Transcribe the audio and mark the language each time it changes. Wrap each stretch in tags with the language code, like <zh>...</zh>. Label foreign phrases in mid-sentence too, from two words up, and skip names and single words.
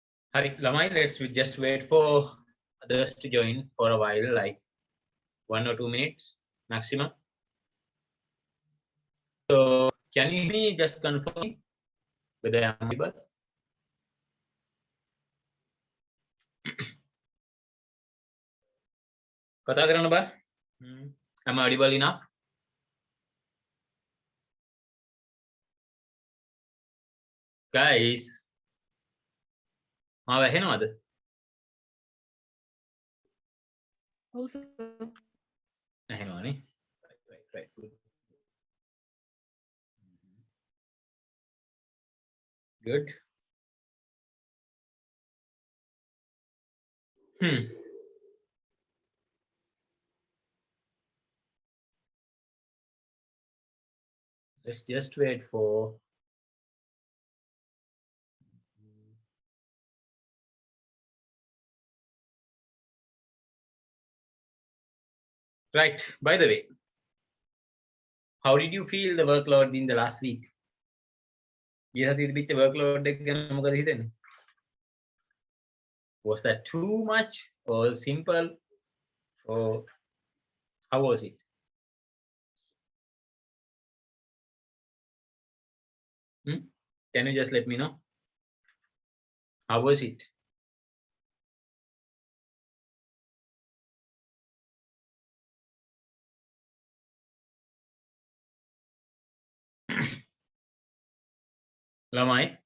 <en>Hari, Lamai, let's just wait for others to join for a while, like 1 or 2 minutes maximum. So, can you hear me? Just confirm me whether I'm audible.</en> <si>කතා කරන්න බා.</si> <en>Am I audible enough? Guys,</en> <si>මාව ඇහෙනවද? ඔව් සර්. ඇහෙනවනේ.</si> <en>Right. Good. Good. Let's just wait for right. By the way, how did you feel the workload in the last week?</en> <si>ගිය සතියේ තිබිච්ච workload එක ගැන මොකද හිතෙන්නේ?</si> <en>Was that too much or simple, or how was it? Can you just let me know? How was it? Lamai?</en>